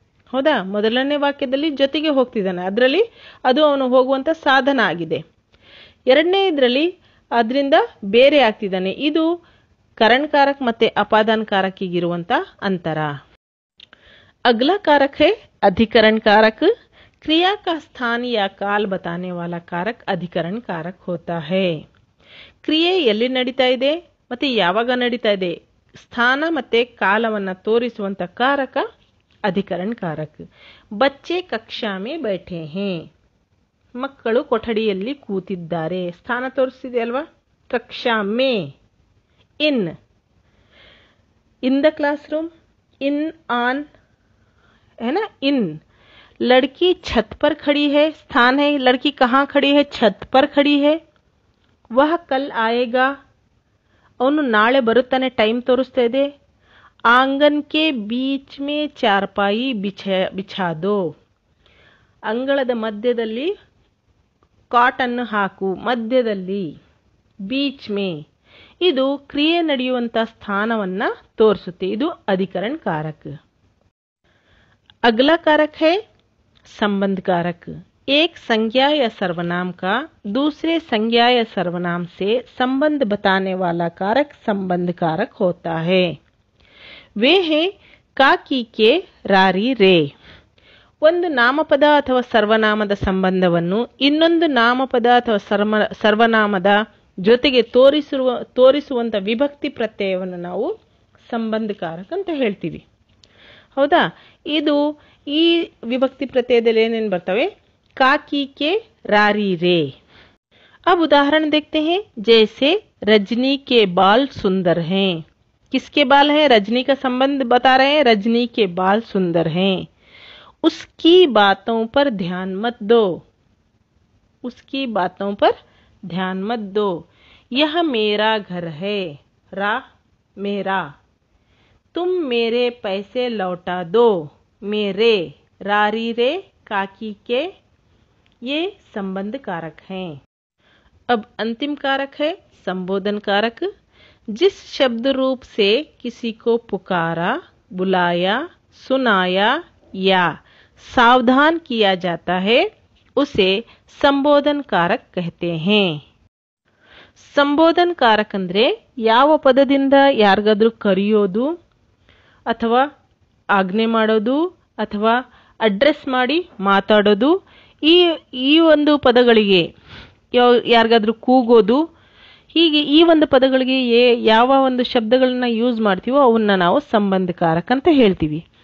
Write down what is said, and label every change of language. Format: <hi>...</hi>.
<kn>ಹೌದಾ, ಮೊದಲನೇ ವಾಕ್ಯದಲ್ಲಿ ಜೊತೆಗೆ ಹೋಗ್ತಿದ್ದಾನೆ, ಅದರಲ್ಲಿ ಅದು ಅವನು ಹೋಗುವಂತ ಸಾಧನ ಆಗಿದೆ। ಎರಡನೇ ಇದರಲ್ಲಿ ಅದರಿಂದ ಬೇರೆ ಆಗ್ತಿದ್ದಾನೆ। ಇದು करण कारक ಮತ್ತೆ अपादान कारकिगिरुವಂತ अंतर।</kn> <hi>अगला कारक है अधिकरण कारक। क्रिया का स्थान या काल बताने वाला कारक अधिकरण कारक होता है।</hi> <kn>ಕ್ರಿಯೆ ಎಲ್ಲಿ ನಡೀತಾ ಇದೆ ಮತ್ತೆ ಯಾವಾಗ ನಡೀತಾ ಇದೆ, ಸ್ಥಾನ ಮತ್ತೆ ಕಾಲವನ್ನ ತೋರಿಸುವಂತ ಕಾರಕ अधिकरण कारक।</kn> <hi>बच्चे कक्षा में बैठे हैं,</hi> <kn>ಮಕ್ಕಳು ಕೊಠಡಿಯಲ್ಲಿ ಕೂತಿದ್ದಾರೆ, ಸ್ಥಾನ ತೋರಿಸ್ತಿದೆ ಅಲ್ವಾ।</kn> <hi>कक्षा में,</hi> <en>in the classroom,</en> <hi>in on है ना, इन। लड़की छत पर खड़ी है, स्थान है, लड़की कहाँ खड़ी है, छत पर खड़ी है। वह कल आएगा,</hi> <kn>ಅವನು ನಾಳೆ ಬರುತ್ತಾನೆ, ಟೈಮ್ ತೋರಿಸ್ತಾ ಇದೆ।</kn> <hi>ಆಂಗನ್ ಕೆ ಬೀಚ್ ಮೇ ಚಾರ್ಪಾಯಿ ಬಿಛಾ ದೋ,</hi> <kn>ಅಂಗಳದ ಮಧ್ಯದಲ್ಲಿ ಕಾಟ್ ಅನ್ನು ಹಾಕು, ಮಧ್ಯದಲ್ಲಿ, ಬೀಚ್ ಮೇ, ಇದು ಕ್ರಿಯೆ ನಡೆಯುವಂತ ಸ್ಥಾನವನ್ನ ತೋರಿಸುತ್ತೆ, ಇದು अधिकरण कारक।</kn> <hi>अगला कारक है संबंध कारक। एक संज्ञा या सर्वनाम का दूसरे संज्ञा या सर्वनाम से संबंध बताने वाला कारक संबंध कारक होता है। वे हैं ಕಾಕಿ ಕೆ ರಾರಿ ರೇ। ಒಂದು ನಾಮಪದ ಅಥವಾ ಸರ್ವನಾಮದ ಸಂಬಂಧವನ್ನು ಇನ್ನೊಂದು ನಾಮಪದ ಅಥವಾ ಸರ್ವನಾಮದ ಜೊತೆಗೆ ತೋರಿಸುವಂತ ವಿಭಕ್ತಿ ಪ್ರತ್ಯಯವನ್ನು ನಾವು ಸಂಬಂಧಕಾರಕ ಅಂತ ಹೇಳ್ತೀವಿ, ಹೌದಾ। ಇದು ಈ ವಿಭಕ್ತಿ ಪ್ರತ್ಯಯದಲ್ಲಿ ಏನೇನು ಬರ್ತವೆ, ಕಾಕಿ ಕೆ ರಾರಿ ರೇ। अब उदाहरण देखते हैं, जैसे रजनी के बाल सुंदर हैं। किसके बाल हैं, रजनी का संबंध बता रहे हैं, रजनी के बाल सुंदर हैं। उसकी बातों पर ध्यान मत दो, उसकी बातों पर ध्यान मत दो। यह मेरा घर है, रा मेरा। तुम मेरे पैसे लौटा दो, मेरे, रारी रे, काकी के, ये संबंध कारक हैं। अब अंतिम कारक है संबोधन कारक। जिस शब्द रूप से किसी को पुकारा, बुलाया, सुनाया या सावधान किया जाता है उसे संबोधन कारक कहते हैं।</hi> <kn>ಸಂಬೋಧನ ಕಾರಕ ಅಂದ್ರೆ ಯಾವ ಪದದಿಂದ ಯಾರಿಗಾದ್ರೂ ಕರೆಯೋದು ಅಥವಾ ಆಜ್ಞೆ ಮಾಡೋದು ಅಥವಾ ಅಡ್ರೆಸ್ ಮಾಡಿ ಮಾತಾಡೋದು, ಈ ಒಂದು ಪದಗಳಿಗೆ ಯಾರಿಗಾದ್ರೂ ಕೂಗೋದು, ಹೀಗೆ ಈ ಒಂದು ಪದಗಳಿಗೆ ಯಾವ ಒಂದು ಶಬ್ದಗಳನ್ನ ಯೂಸ್ ಮಾಡ್ತೀವೋ ಅವನ್ನ ನಾವು ಸಂಬಂಧ ಕಾರಕ ಅಂತ ಹೇಳ್ತೀವಿ।</kn>